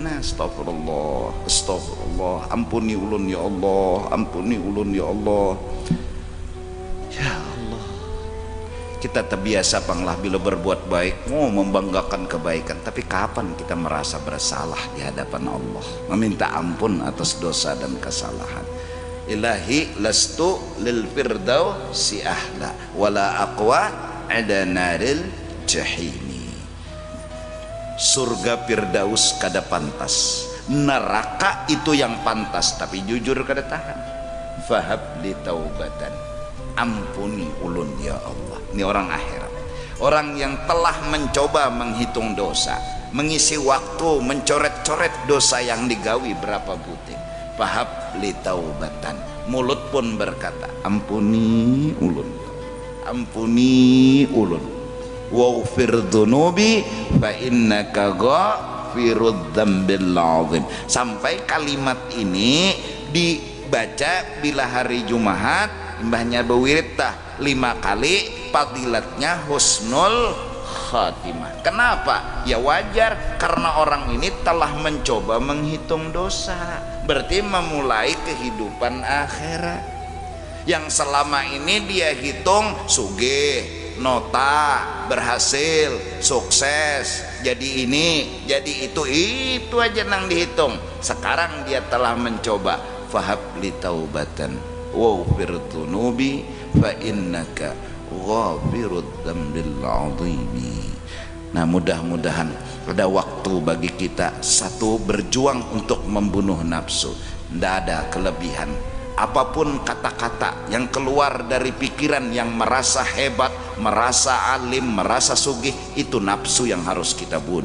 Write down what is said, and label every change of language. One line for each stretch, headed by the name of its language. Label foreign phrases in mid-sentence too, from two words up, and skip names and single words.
Banjar: Nah, astagfirullah, astagfirullah, ampuni ulun ya Allah, ampuni ulun ya Allah.
Indonesian: Ya Allah, kita terbiasa panglah bila berbuat baik, mau membanggakan kebaikan, tapi kapan kita merasa bersalah di hadapan Allah, meminta ampun atas dosa dan kesalahan.
Arabic: إلهي لست للفردوس أهلا ولا أقوى على نار الجحيم.
Banjar: Surga Firdaus kada pantas, neraka itu yang pantas, tapi jujur kada tahan.
Arabic: فهب لي توبة,
Banjar: ampuni ulun ya Allah.
Indonesian: Ini orang akhirat, orang yang telah mencoba menghitung dosa, mengisi waktu mencoret-coret dosa yang digawi berapa butir.
Arabic: فهب لي توبة,
Indonesian: mulut pun berkata ampuni ulun, ampuni ulun.
Arabic: واغفر ذنوبي فإنك غافر الذنب العظيم.
Indonesian: Sampai kalimat ini dibaca bila hari Jumat, mbahnya bewirid 5 kali, fadilatnya
Arabic: حسن الخاتمة.
Indonesian: Kenapa? Ya wajar, karena orang ini telah mencoba menghitung dosa, berarti memulai kehidupan akhirat yang selama ini dia hitung sugih, nota, berhasil, sukses, jadi ini, jadi itu aja nang dihitung. Sekarang dia telah mencoba,
Arabic: فهب لي توبة واغفر ذنوبي فإنك غافر الذنب العظيم.
Indonesian: Nah, mudah-mudahan ada waktu bagi kita, satu, berjuang untuk membunuh nafsu. Tidak ada kelebihan. Apapun kata-kata yang keluar dari pikiran yang merasa hebat, merasa alim, merasa sugih, itu nafsu yang harus kita bunuh.